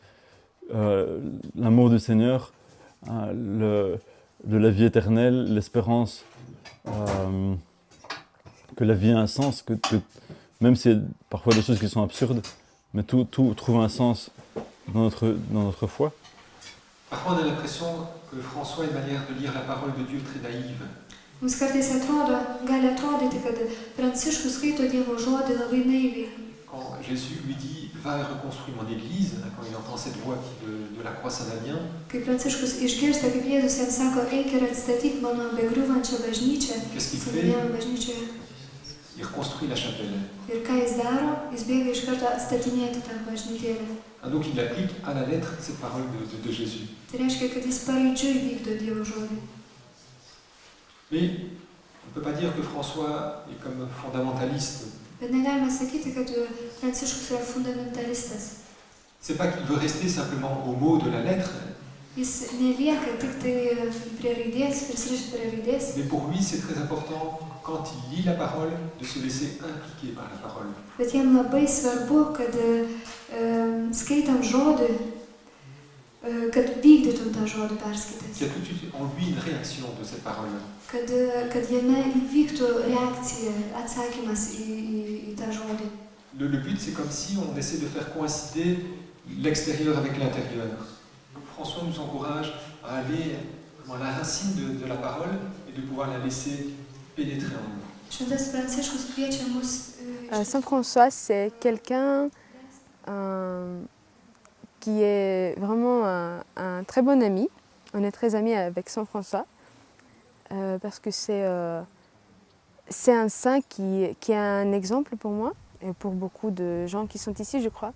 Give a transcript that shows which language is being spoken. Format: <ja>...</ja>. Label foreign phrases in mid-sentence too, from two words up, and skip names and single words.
<fr>L'amour du Seigneur, de la vie éternelle, l'espérance que la vie a un sens, que même s'il y a parfois des choses qui sont absurdes, mais tout trouve un sens dans notre foi. Parfois on a l'impression que François a une manière de lire la parole de Dieu très naïve.</fr> <lt>Mums kartais gali atrodyti, kad Pranciškus skaito Dievo žodį labai naiviai.</lt> <fr>Quand Jésus lui dit « Va et reconstruis mon église », quand il entend cette voix de la croix Saint-Damien,</fr> <lt>Kai Pranciškus išgirsta, kaip Jėzus jam sako, eik ir atstatyk mano begriūvančią bažnyčią, Saint-Damien bažnyčioje.</lt> <fr>Il reconstruit la chapelle.</fr> <lt>Ir ką jis daro, jis bėga iš karto atstatinėti tą bažnytėlę.</lt> <fr>Donc il applique à la lettre cette parole de Jésus.</fr> <lt>Tai reiškia, kad jis paraidžiui vykdo Dievo žodį.</lt> <fr>Mais on ne peut pas dire que François est comme fondamentaliste.</fr> <lt>Bet negalime sakyti, kad Pranciškus yra fundamentalistas.</lt> <fr>C'est pas qu'il veut rester simplement au mot de la lettre.</fr> <lt>Jis nelieka tik tai prie raidės, prisirišti prie raidės.</lt> <fr>Mais pour lui, c'est très important, quand il lit la parole, de se laisser impliquer par la parole.</fr> <lt>Bet jam labai svarbu, kad skaitant žodį, kad vykdytum tą žodį perskaitęs.</lt> <fr>Il y a tout de suite en lui une réaction de cette parole.</fr> <lt>Kad jame įvyktų reakcija, atsakymas į tą žodį.</lt> <fr>Le but, c'est comme si on essaie de faire coïncider l'extérieur avec l'intérieur. François nous encourage à aller à la racine de la parole et de pouvoir la laisser pénétrer en nous.</fr> <lt>Šventas Pranciškus kviečia mus.</lt> <fr>Saint François, c'est quelqu'un qui est vraiment un très bon ami. On est très amis avec Saint François parce que c'est un saint qui est un exemple pour moi et pour beaucoup de gens qui sont ici, je crois.</fr>